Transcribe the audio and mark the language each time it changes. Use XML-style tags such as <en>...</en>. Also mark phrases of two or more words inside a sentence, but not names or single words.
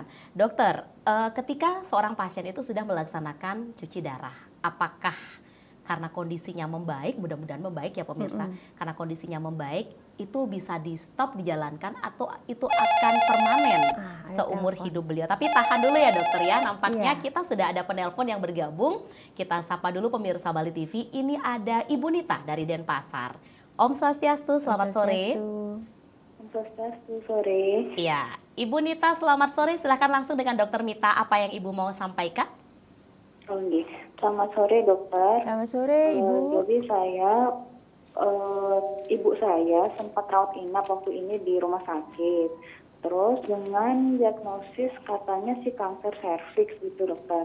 <id>Dokter, ketika seorang pasien itu sudah melaksanakan cuci darah, apakah karena kondisinya membaik, mudah-mudahan membaik ya pemirsa, karena kondisinya membaik, itu bisa di-stop, dijalankan atau itu akan permanen Ada seumur telepon. hidup beliau? Tapi tahan dulu ya dokter ya, nampaknya Iya. kita sudah ada penelpon yang bergabung. Kita sapa dulu pemirsa Bali TV, ini ada Ibu Nita dari Denpasar.</id> <ban>Om Swastiastu, Om</ban> <id>selamat sore.</id> <ban>Swastiastu.</ban> <id>Swastiastu, sore. Iya, Ibu Nita selamat sore, silahkan langsung dengan dokter Mita, apa yang Ibu mau sampaikan? Oh, nggih. Selamat sore, dokter. Selamat sore, Ibu. Jadi ibu saya sempat rawat inap waktu ini di rumah sakit. Terus dengan diagnosis katanya sih kanker serviks gitu, dokter.</id>